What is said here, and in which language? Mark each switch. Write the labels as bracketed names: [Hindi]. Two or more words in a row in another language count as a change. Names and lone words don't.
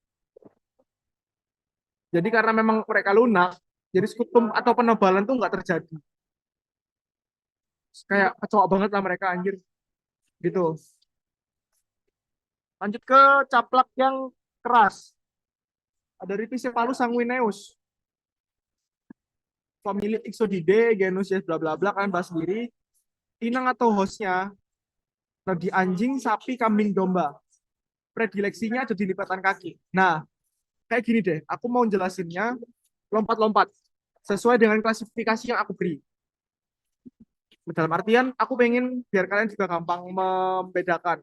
[Indonesian] Jadi karena memang mereka lunak, jadi skutum atau penebalan tuh nggak terjadi. Kayak kecoa banget lah mereka anjir. Gitu. Lanjut ke caplak yang keras. Ada Rhipicephalus sanguineus. Famili Ixodidae, genus ya bla bla bla, kalian bahas sendiri. Inang atau hostnya nah, di anjing, sapi, kambing, domba. Predileksinya ada di lipatan kaki. Nah, kayak gini deh, aku mau jelasinnya lompat-lompat sesuai dengan klasifikasi yang aku beri. Dalam artian, aku pengen biar kalian juga gampang membedakan.